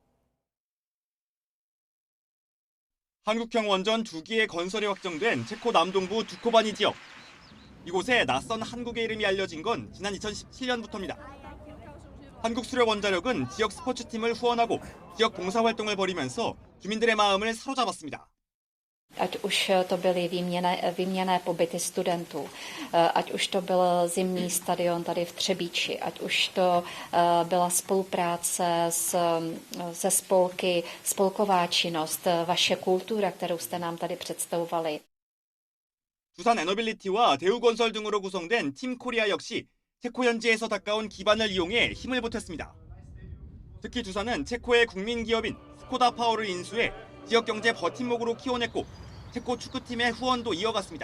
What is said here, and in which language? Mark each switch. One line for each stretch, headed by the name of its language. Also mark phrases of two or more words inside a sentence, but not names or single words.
Korean: 한국형 원전 2기의 건설이 확정된 체코 남동부 두코바니 지역. 이곳에 낯선 한국의 이름이 알려진 건 지난 2017년부터입니다. 한국수력원자력은 지역 스포츠팀을 후원하고 지역 봉사활동을 벌이면서 주민들의 마음을 사로잡았습니다.
Czech: Ať už to byly výměnné pobyty studentů, ať už to byl zimní stadion tady v Třebíči, ať už to byla spolupráce se spolky, spolková činnost, vaše kultura, kterou jste nám tady představovali.
Korean: 두산 에너빌리티와 대우건설 등으로 구성된 팀 코리아 역시 체코 현지에서 가까운 기반을 이용해 힘을 보탰습니다. 특히 두산은 체코의 국민 기업인 스코다 파워를 인수해 지역 경제 버팀목으로 키워냈고 체코 축구팀의 후원도 이어갔습니다.